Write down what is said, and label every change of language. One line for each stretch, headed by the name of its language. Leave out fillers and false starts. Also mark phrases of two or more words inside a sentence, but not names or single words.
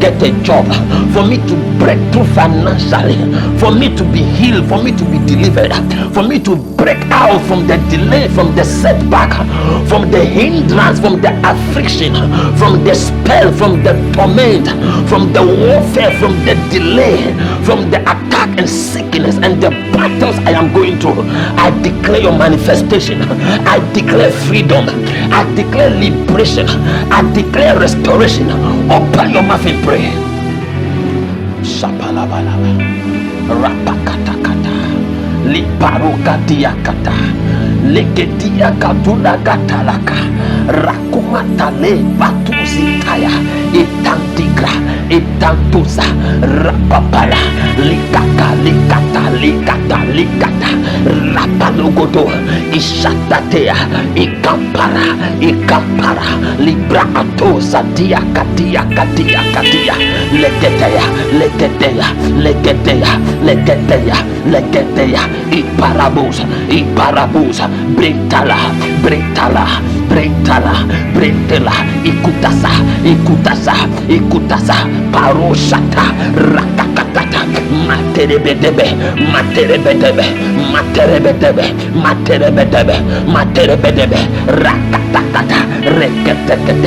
English: get a job, for me to break through financially, for me to be healed, for me to be delivered, for me to break out from the delay, from the setback, from the hindrance, from the affliction, from the spell, from the torment, from the warfare, from the delay, from the attack and sickness and the battles I am going through. I declare your manifestation, I declare freedom, I declare liberation, I declare restoration. Open your mouth and pray. Shapalabalaba rapakatakata liparukadiakata legediakatuna gatalaka rakumatale batuzitaya itantigra itantuza rapapala likata likata likata likata rapalogodo ishatatea ikampara ikampara libra atosa dia katia katia katia legeteya legeteya legeteya legeteya legeteya iparabusa iparabusa brintala brintala brintala brintala ikutasa ikutasa ikutasa paroshata rakakatata materebedebe materebedebe materebedebe materebedebe materebedebe rakatakata reketekete.